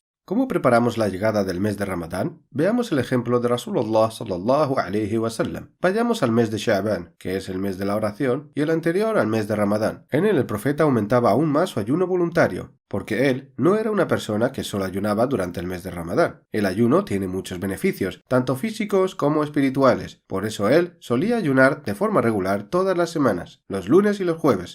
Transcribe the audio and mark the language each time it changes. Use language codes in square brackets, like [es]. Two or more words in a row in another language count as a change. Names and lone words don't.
[es] ¿Cómo preparamos la llegada del mes de Ramadán? Veamos el ejemplo de [ar] رسول الله صلى الله عليه وسلم. [es] Vayamos al mes de Sha'ban, que es el mes de la oración, y el anterior al mes de Ramadán. En él el profeta aumentaba aún más su ayuno voluntario, porque él no era una persona que solo ayunaba durante el mes de Ramadán. El ayuno tiene muchos beneficios, tanto físicos como espirituales. Por eso él solía ayunar de forma regular todas las semanas, los lunes y los jueves.